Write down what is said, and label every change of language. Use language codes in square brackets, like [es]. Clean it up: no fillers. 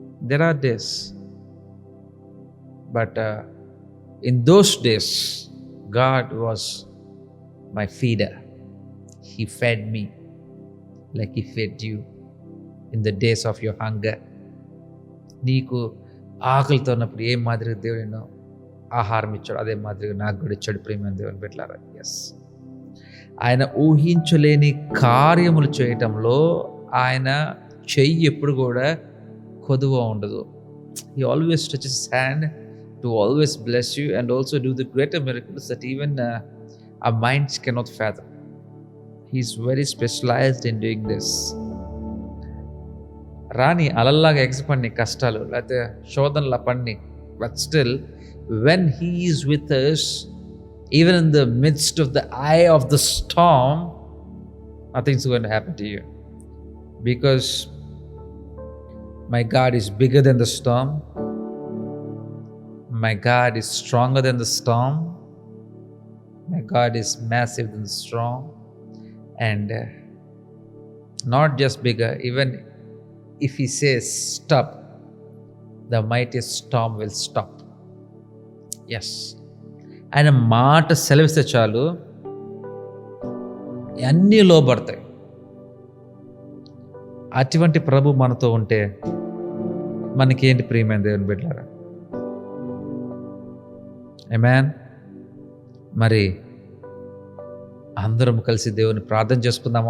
[en] There are days, but in those days, God was my feeder. He fed me like He fed you in the days of your hunger. [te] నీకు ఆకలితో ఉన్నప్పుడు ఏ మాదిరిగా దేవుడు ఆహారం ఇచ్చాడు, అదే మాదిరిగా నాకు కూడా ఇచ్చాడు ప్రియమైన దేవుని బిడ్డలారా. ఎస్, ఆయన ఊహించలేని కార్యములు చేయటంలో ఆయన చెయ్యి ఎప్పుడు కూడా కొదువ ఉండదు. [en] He always stretches his hand to always bless you and also do the greater miracles that even our minds cannot fathom. He is very specialized in doing this. [te] రాని అలల్లాగా ఎగసిపడిని కష్టాలు లేకపోతే శోధనలా పడిని, [en] But still when He is with us, even in the midst of the eye of the storm, nothing's going to happen to you, because my God is bigger than the storm. My God is stronger than the storm. My God is massive than the storm, and not just bigger, even if He says stop, the mightiest storm will stop. Yes, [te] ఆయన మాట సెలవిస్తే చాలు అన్నీ లోబడతాయి. అటువంటి ప్రభు మనతో ఉంటే మనకేంటి ప్రియమైన దేవుని బిడ్డలారా? ఆమేన్. మరి అందరం కలిసి దేవుని ప్రార్థన చేసుకుందామా?